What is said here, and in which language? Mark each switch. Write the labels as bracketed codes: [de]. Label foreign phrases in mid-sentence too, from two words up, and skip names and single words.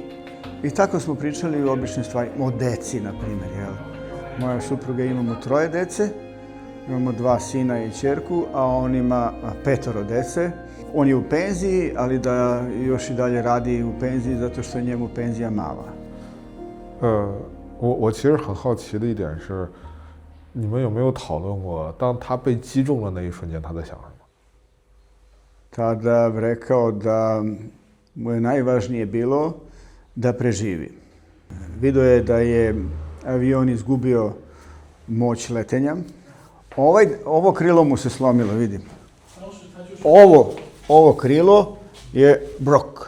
[sr] I tako smo pričali o običnim stvarima, o deci, na primjer, jel? Moja supruga imamo 3 dece, imamo 2 sina i ćerku, a on ima 5 dece. On je u penziji, ali da još i dalje radi u penziji zato što je njemu penzija mala. [zh] 我其实很好奇的一点是，你们有没有讨论过，当他被击中的那一瞬间，他在想什么？ [sr] Tada rekao da mu je najvažnije bilo da preživi. Video je da je avion izgubio moć letenja. Ovo krilo mu se slomilo, vidim. Ovo krilo je brok.